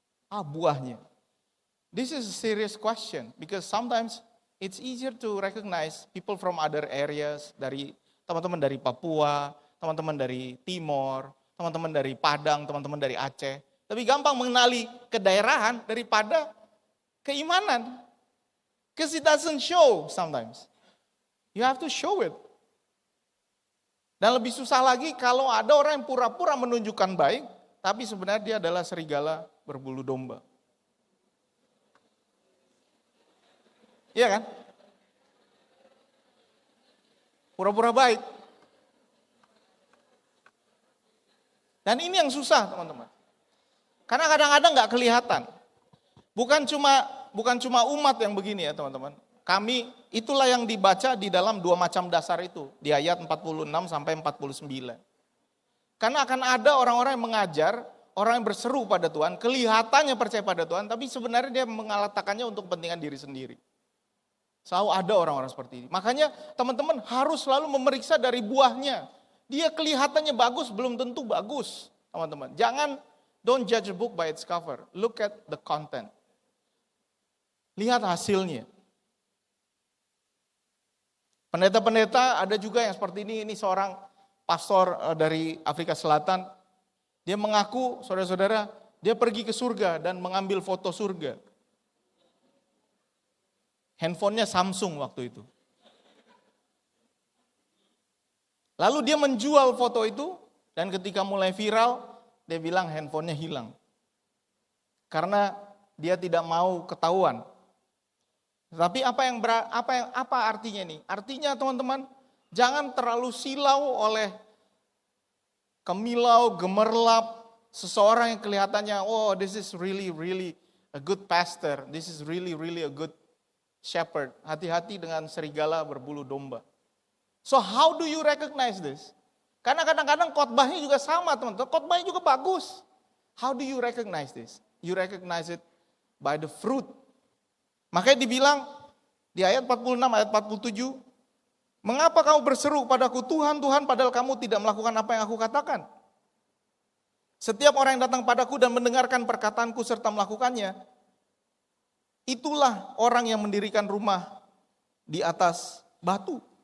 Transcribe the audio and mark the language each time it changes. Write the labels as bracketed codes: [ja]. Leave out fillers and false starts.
[en] Buahnya. This is a serious question because sometimes it's easier to recognize people from other areas, [id] dari teman-teman dari Papua, teman-teman dari Timor, teman-teman dari Padang, teman-teman dari Aceh. Lebih gampang mengenali kedaerahan daripada keimanan. [en] Because it doesn't show sometimes. You have to show it. [id] Dan lebih susah lagi kalau ada orang yang pura-pura menunjukkan baik, tapi sebenarnya dia adalah serigala berbulu domba. Iya kan? Pura-pura baik. Dan ini yang susah teman-teman. Karena kadang-kadang nggak kelihatan. Bukan cuma umat yang begini ya teman-teman. Kami, itulah yang dibaca di dalam 2 macam dasar itu. Di ayat 46 sampai 49. Karena akan ada orang-orang yang mengajar, orang yang berseru pada Tuhan, kelihatannya percaya pada Tuhan, tapi sebenarnya dia mengatakannya untuk kepentingan diri sendiri. Selalu ada orang-orang seperti ini. Makanya teman-teman harus selalu memeriksa dari buahnya. Dia kelihatannya bagus, belum tentu bagus. [en] Teman-teman, don't judge a book by its cover. Look at the content. [id] Lihat hasilnya. Pendeta-pendeta ada juga yang seperti ini seorang pastor dari Afrika Selatan. Dia mengaku, saudara-saudara, dia pergi ke surga dan mengambil foto surga. Handphonenya Samsung waktu itu. Lalu dia menjual foto itu dan ketika mulai viral, dia bilang handphonenya hilang. Karena dia tidak mau ketahuan. Tapi apa artinya nih? Artinya teman-teman, jangan terlalu silau oleh kemilau, gemerlap seseorang yang kelihatannya, [en] oh this is really a good pastor, this is really a good shepherd. [id] Hati-hati dengan serigala berbulu domba. [en] So how do you recognize this? [id] Karena kadang-kadang khotbahnya juga sama teman-teman, khotbahnya juga bagus. [en] How do you recognize this? You recognize it by the fruit. [id] Makanya dibilang di ayat 46, ayat 47, mengapa kamu berseru padaku, Tuhan, Tuhan, padahal kamu tidak melakukan apa yang aku katakan? Setiap orang yang datang padaku dan mendengarkan perkataanku serta melakukannya, itulah orang yang mendirikan rumah di atas batu.